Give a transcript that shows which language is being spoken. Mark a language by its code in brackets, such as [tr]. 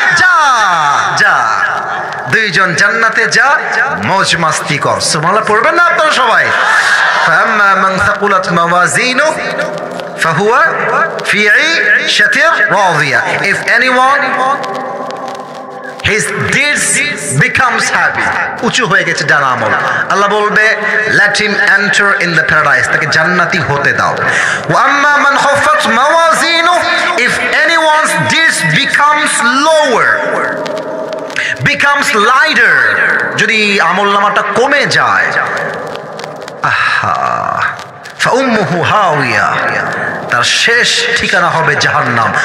[bn] যা যা, দুইজন জান্নাতে যা, মौज মাস্তি কর। সুবহানাল্লাহ পড়বেন না আপনারা সবাই? [ar] ফাম্মা মান সাকুলাত মাওয়াজিনু فهو في عيشة راضية. [en] If anyone his deeds becomes happy, [bn] উঁচু হয়ে গেছে ডান আমল, আল্লাহ বলবে [en] let him enter in the paradise, [bn] তাকে জান্নাতি হতে দাও। [ar] وأما من خفت موازينه, [en] if anyone's deeds becomes lower, becomes lighter, [bn] যদি আমল নামাটা কমে যায়, [ar] আহা ফাউম্মুহু হাওিয়া, [bn] তার শেষ ঠিকানা হবে জাহান্নাম।